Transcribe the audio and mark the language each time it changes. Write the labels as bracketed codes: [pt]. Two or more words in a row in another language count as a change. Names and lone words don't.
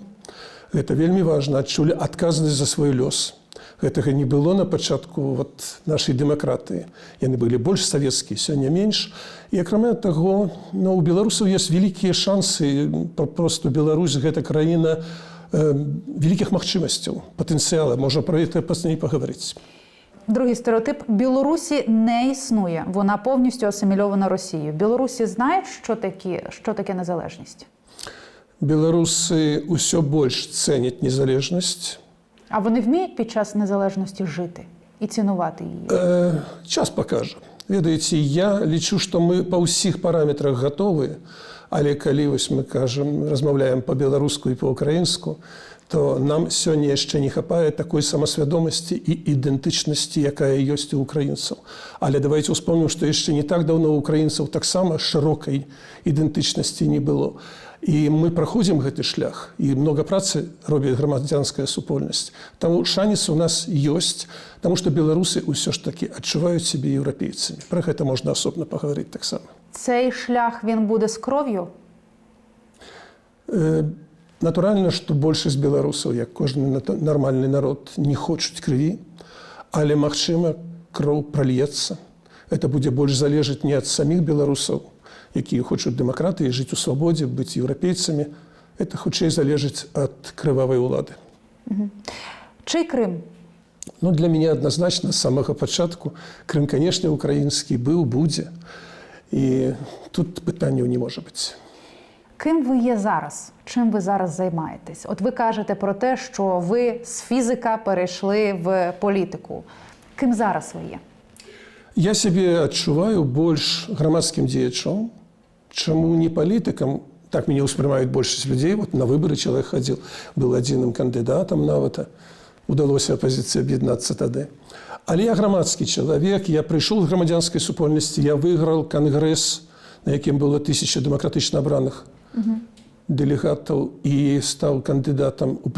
[be] Гэта вельмі важна, адчулі адказнасць за свой лёс. Гэтага не было на пачатку нашай дэмакратыі. Яны былі больш савецкія, сёння менш. І акрамя таго, у беларусаў ёсць вялікія шансы. Просто Беларусь – гэта краіна великих магчымасцяў, патэнцыяла. [uk] Можна про це пазней паговорити. Другий стереотип. Білорусі не існує. Вона повністю асимільована Росією. Білорусі знають, що таке незалежність? [be] Беларусы ўсё больш цэняць незалежнасць. [uk] А вони вміють під час незалежності жити і цінувати її? [be] Час пакажа. Ведаеце, я лічу, што мы па ўсіх параметрах гатовы, але калі мы размаўляем па-беларуску і па-украінску, то нам сёння яшчэ не хапае такой самасвядомасці і ідэнтычнасці, якая ёсць у украінцаў. Але давайте успомнім, што яшчэ не так даўно у украінцаў таксама шырокай ідэнтычнасці не было. І мы праходзім гэты шлях, і много працы робіць грамадзянская супольнасць. Таму шанец у нас ёсць, таму што беларусы ўсё ж такі адчуваюць сябе еўрапейцамі. Пра гэта можна асобна паговорыць таксама. [uk] Цей шлях, він буде з кров'ю? [be] Натуральна, што большасць беларусаў, як кожны нармальны народ, не хочуць крыві, але, магчыма, кроў прольецца. Гэта будзе больш залежаць не ад саміх беларусаў, якія хочуць дэмакратыі, жыць у свабодзе, быць еўрапейцамі. Это хутчэй залежыць ад крывавай улады. Чый Крым? Ну, для мяне адназначна з самага пачатку Крым, канешне, украінскі быў, будзе. І тут пытанняў не можа быць. [uk] Ким ви є зараз? Чим ви зараз займаєтесь? От ви кажете про те, що ви з фізика перейшли в політику. Ким зараз ви є? [be] Я себе адчуваю больш грамадскім дзеячом, чаму не палітыкам. Так мяне ўспрымаюць большасць людзей. Вот на выборы чалавек хадзіў, быў адзіным кандыдатам нават. Удалося апазіцыі аб'яднацца тады. Але я грамадскі чалавек, я прыйшоў з грамадзянскай супольнасці, я выйграў кангрэс, на якім было 1000 дэмакратычна абраных дэлегатаў і стаў кандыдатам у прэзідэнты.